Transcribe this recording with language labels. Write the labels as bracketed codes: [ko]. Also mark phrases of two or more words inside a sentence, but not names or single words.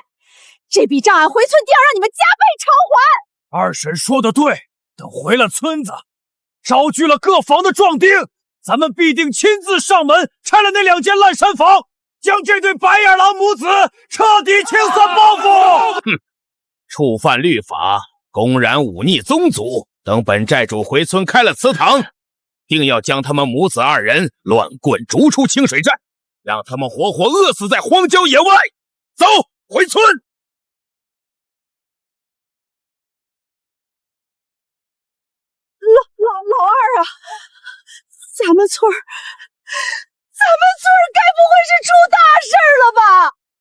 [zh] 這筆賬俺回村定要讓你們加倍償還。二嬸說的對，等回了村子，招聚了各房的壯丁，咱們必定親自上門拆了那2間爛山房，將這對白眼狼母子徹底清算報復。哼，觸犯律法，公然忤逆宗祖，等本寨主回村開了祠堂，定要將他們母子2人亂棍逐出清水寨，讓他們活活餓死在荒郊野外。走，回村！老二啊，咱們村该不會是出大事了吧？